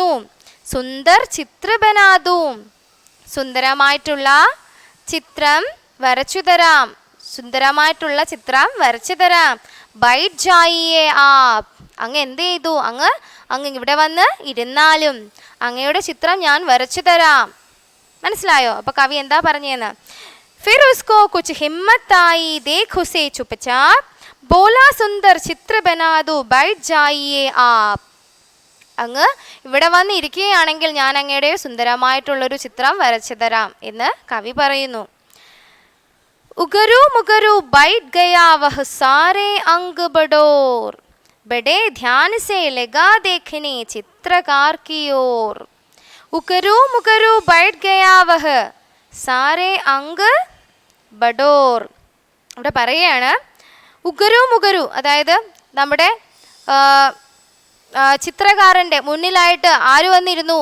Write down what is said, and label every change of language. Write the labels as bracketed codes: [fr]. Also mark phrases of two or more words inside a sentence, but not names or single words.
[hi] सुंदर चित्र बना दो, [ml] സുന്ദരമായിട്ടുള്ള ചിത്രം വരച്ചു തരാം, സുന്ദരമായിട്ടുള്ള ചിത്രം വരച്ചു തരാം. [hi] बैठ जाइए आप. [ml] അങ്ങ് എന്ത് ചെയ്തു? അങ്ങ് ഇവിടെ വന്ന് ഇരുന്നാലും അങ്ങയുടെ ചിത്രം ഞാൻ വരച്ചു തരാം. മനസ്സിലായോ? അപ്പൊ കവി എന്താ പറഞ്ഞെന്ന്? [hi] फिर उसको कुछ हिम्मत आई, देख उसे चुपचाप, बोला सुंदर चित्र बना दो, बैठ जाइए आप. [ml] അങ്ങ് ഇവിടെ വന്ന് ഇരിക്കുകയാണെങ്കിൽ ഞാൻ അങ്ങയുടെ സുന്ദരമായിട്ടുള്ളൊരു ചിത്രം വരച്ചു തരാം എന്ന് കവി പറയുന്നു. [hi] उगरू मुगरू बैठ गया वह सारे अंग बडोर, बड़े ध्यान से लगा देखने चित्रकार की ओर. उगरू मुगरू बैठ गया वह सारे अंग बडोर. [ml] ഇവിടെ പറയുകയാണ് ഉഗരു, അതായത് നമ്മുടെ ചിത്രകാരൻ്റെ മുന്നിലായിട്ട് ആര് വന്നിരുന്നു?